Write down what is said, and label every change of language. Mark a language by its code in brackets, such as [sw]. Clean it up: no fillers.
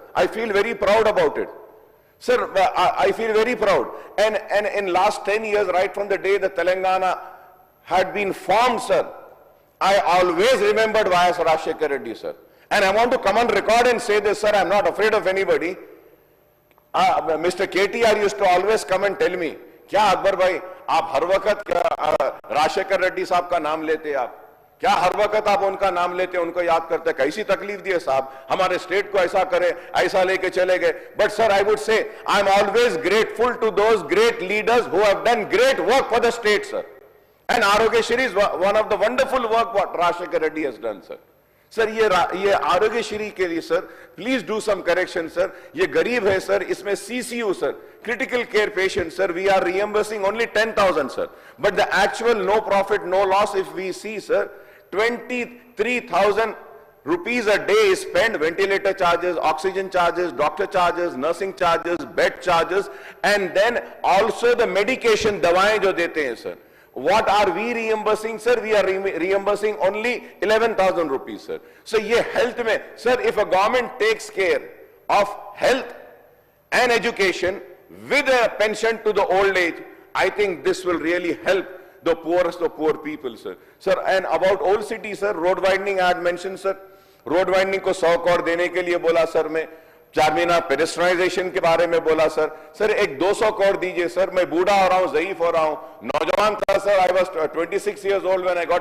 [en] I feel very proud about it. Sir, I feel very proud. And in last 10 years, right from the day the Telangana had been formed, sir, I always remembered Y.S. Rajshekar Reddy, sir. And I want to come on record and say this, sir, I'm not afraid of anybody. Mr. [hi] KTR used to always come and tell me, क्या अकबर भाई आप हर वक्त क्या राजशेखर रेड्डी साहब का नाम लेते हैं आप क्या हर वक्त आप उनका नाम लेते हैं उनको याद करते हैं कैसी तकलीफ दी है साहब हमारे स्टेट को ऐसा करे ऐसा लेके चले गए [en] But sir I would say I am always grateful to those great leaders who have done great work for the state sir and Arogyashri is one of the wonderful work what Rajshekar Reddy has done sir. [hi] Sir ये आरोग्यश्री के लिए [en] sir please do some correction sir [hi] ये गरीब है sir इसमें [en] CCU sir critical care patient sir we are reimbursing only 10,000 sir but the actual no profit no loss if we see sir 23,000 rupees a day is spent ventilator charges oxygen charges doctor charges nursing charges bed charges and then also the medication [hi] दवाएं जो देते हैं sir [en] What are we reimbursing, sir? We are reimbursing only 11,000 rupees, sir. So, ये health में, sir, if a government takes care of health and education with a pension to the old age, I think this will really help the poorest of poor people, sir. Sir, and about old city, sir, road widening I had mentioned, sir. [hi] Road widening को 100 करोड़ देने के लिए बोला, sir, मैं चारमीनार पेडेस्ट्रियनाइजेशन के बारे में बोला सर सर एक 200 करोड़ दीजिए सर मैं बूढ़ा हो रहा हूँ ज़ईफ हो रहा हूँ नौजवान था sir [en] I was 26 years old when I got